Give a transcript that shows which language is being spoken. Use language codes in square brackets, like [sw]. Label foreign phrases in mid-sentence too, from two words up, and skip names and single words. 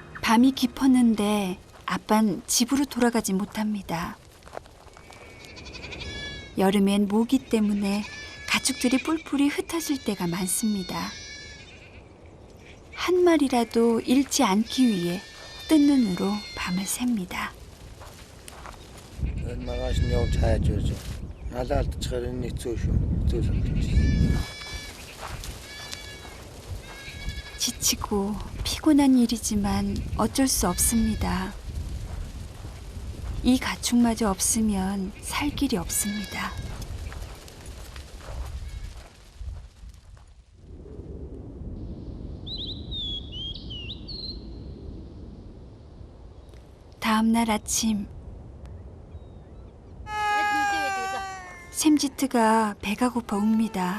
[ko] 밤이 깊었는데 아빤 집으로 돌아가지 못합니다. 여름엔 모기 때문에 가축들이 뿔뿔이 흩어질 때가 많습니다. 한 마리라도 잃지 않기 위해 뜬 눈으로 밤을 셉니다. [mn] маргааш нь явж хайж байж. Налаалдчихаар энэ хэцүү шүү. Хэцүү санагдаж. [ko] 지치고 피곤한 일이지만 어쩔 수 없습니다. 이 가축마저 없으면 살 길이 없습니다. 다음 날 아침 샘지트가 배가 고파 웁니다.